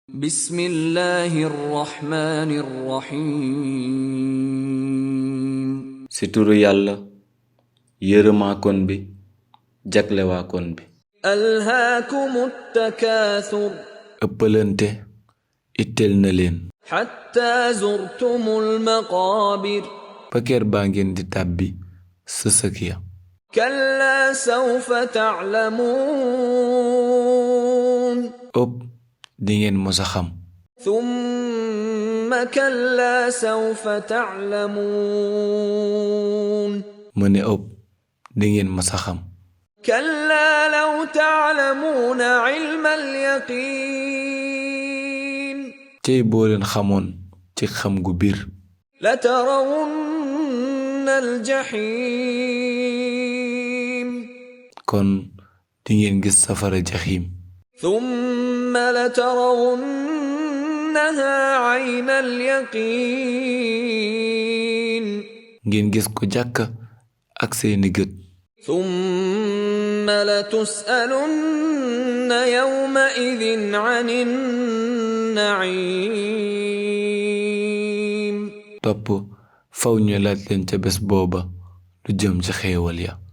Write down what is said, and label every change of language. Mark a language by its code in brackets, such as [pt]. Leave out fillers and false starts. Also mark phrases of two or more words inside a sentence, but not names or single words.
[ar] بسم الله الرحمن الرحيم [wo] ci turu yàlla yërëmaakoon bi jaglewaakoon bi [ar] ألهاكم التكاثر [wo] ëppalante itteel na leen [ar] حتى زرتم المقابر [wo] ba kër baa ngeen di tàbbi sësëk ya [ar] كلا سوف تعلمون [wo] ëpp di ngeen mosa xam [ar] ثم كلا سوف تعلمون [wo] mu ne ëpp di ngeen mosa xam [ar] كلا لو تعلمون علم اليقين [wo] cey boo leen xamoon ci xam gu bir [ar] لترون الجحيم [wo] kon di ngeen gis safara jaxiim [ar] ثم لترونها عين اليقين [wo] ngeen gis ko jàkk ak seeni gët [ar] ثم لتسألن يومئذ عن النعيم [wo] topp faw ñu laaj leen ca bés booba lu jëm ci xéewal ya